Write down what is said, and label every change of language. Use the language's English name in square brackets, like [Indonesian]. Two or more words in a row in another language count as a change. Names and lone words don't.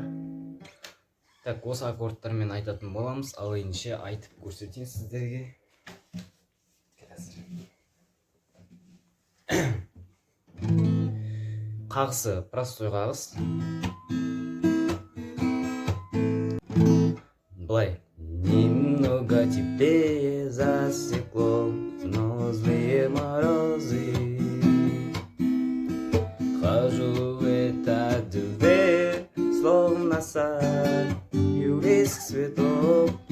[Kazakh] Так, осы аккордтармен айтатын боламыз. Ал ендеше айтып көрсетейін сіздерге. Қағысы простой қағыс. Былай. [Russian] Немного теплее за стеклом, но злые морозы. Хожу в этот дверь, словно сад, юрийских цветов.